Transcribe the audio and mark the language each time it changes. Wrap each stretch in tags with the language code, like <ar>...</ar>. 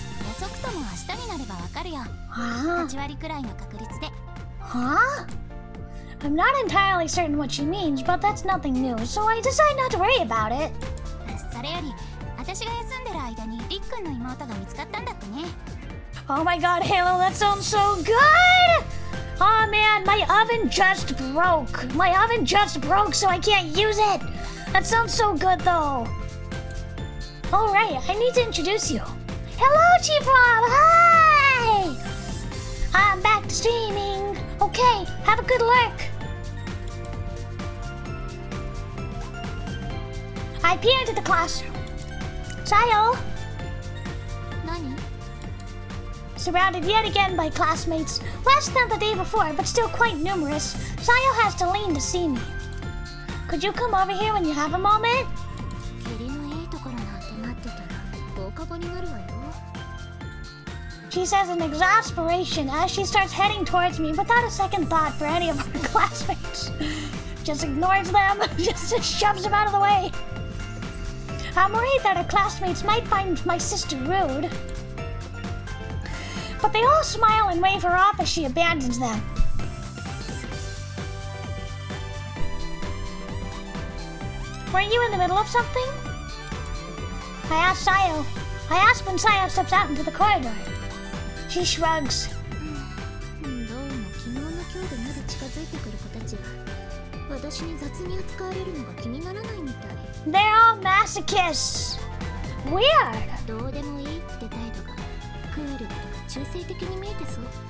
<ja>遅くとも明日になればわかるよ。 Huh? 8割くらいの確率で。 Huh?</ja> <en>I'm not entirely certain what she means, but that's nothing new, so I decide not to worry about it.</en> <ja>それより、私が休んでる間にりっくんの妹が見つかったんだってね。</ja> <en>Oh my god, Halo, that sounds so good! Oh man, my oven just broke. My oven just broke, so I can't use it. That sounds so good, though. Alright, I need to introduce you. Hello, Chief Rob! Hi! I'm back to streaming. Okay, have a good lurk. I peer into the classroom. Sayo!</en> <ja>何？</ja> <en>Surrounded yet again by classmates, less than the day before, but still quite numerous, Sayo has to lean to see me. Could you come over here when you have a moment?</en> <ja>霧のいいところなんて待ってたら放課後になるわよ。</ja> <en>She says in exasperation as she starts heading towards me without a second thought for any of her classmates. Just ignores them, just shoves them out of the way. I'm worried that her classmates might find my sister rude. But they all smile and wave her off as she abandons them. Were you in the middle of something? I asked Sayo. I asked when Sayo steps out into the corridor. She shrugs.</en> <ja>どうも昨日の今日でまだ近づいてくる子たちが私に雑に扱われるのが気にならないみたい。</ja> <en>They're all masochists. Weird.</en> <ja>どうでもいいって態度がクールだとか中性的に見えてそう。</ja>